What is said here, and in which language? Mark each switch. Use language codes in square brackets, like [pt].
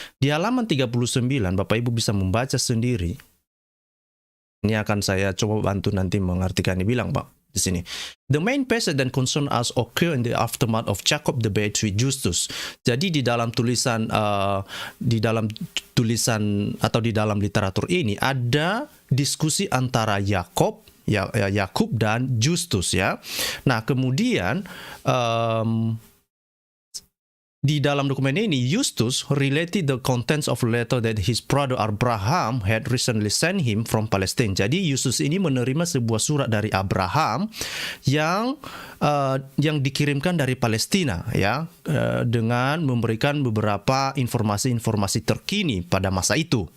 [id] Di halaman 39 Bapak Ibu bisa membaca sendiri. Ini akan saya coba bantu nanti mengartikan. Dibilang Pak di sini. [en] The main passage that concern us occur in the aftermath of Jacob debate with Justus. [id] Jadi di dalam tulisan atau di dalam literatur ini ada diskusi antara Yakub dan Justus ya. Nah, kemudian di dalam dokumen ini, [en] Justus related the contents of a letter that his brother Abraham had recently sent him from Palestine. [id] Jadi Justus ini menerima sebuah surat dari Abraham yang dikirimkan dari Palestina, ya, dengan memberikan beberapa informasi-informasi terkini pada masa itu.